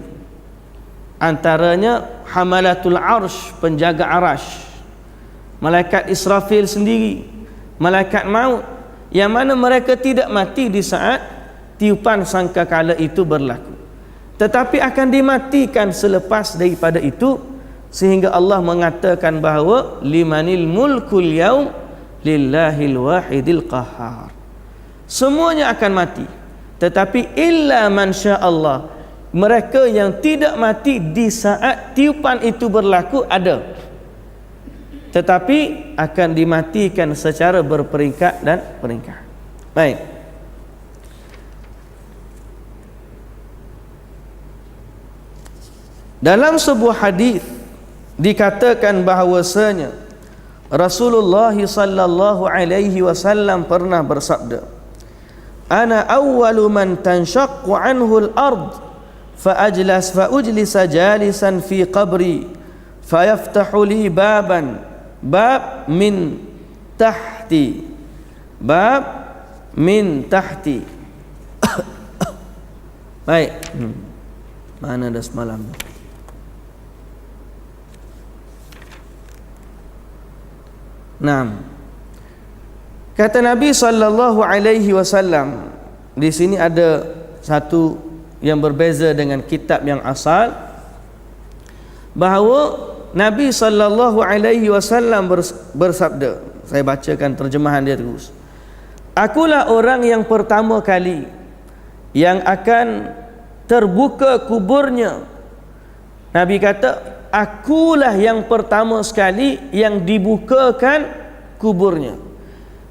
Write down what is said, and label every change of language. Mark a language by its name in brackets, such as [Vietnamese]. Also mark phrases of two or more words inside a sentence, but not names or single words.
[Malay] Antaranya hamalatul arsh, penjaga arash, malaikat Israfil sendiri, malaikat maut, yang mana mereka tidak mati di saat tiupan sangkakala itu berlaku, tetapi akan dimatikan selepas daripada itu. Sehingga Allah mengatakan bahawa [Arabic] لمن الملك اليوم لله الواحد القهار, [Malay] semuanya akan mati, tetapi [Arabic] إلا من شاء الله, [Malay] mereka yang tidak mati di saat tiupan itu berlaku ada, tetapi akan dimatikan secara berperingkat dan peringkat. Baik, dalam sebuah hadis dikatakan bahawasanya [Arabic] رسول الله صلى الله عليه وسلم [Malay] pernah bersabda, [Arabic] أنا أول من تنشق عنه الأرض فأجلس جالسا في قبري فيفتح لي بابا باب من تحت [Malay] Baik, mana dah semalam. Naam. Kata Nabi [Arabic] صلى الله عليه وسلم, [Malay] di sini ada satu yang berbeza dengan kitab yang asal, bahawa Nabi [Arabic] صلى الله عليه وسلم [Malay] bersabda, saya bacakan terjemahan dia terus. Akulah orang yang pertama kali yang akan terbuka kuburnya. Nabi kata, akulah yang pertama sekali yang dibukakan kuburnya.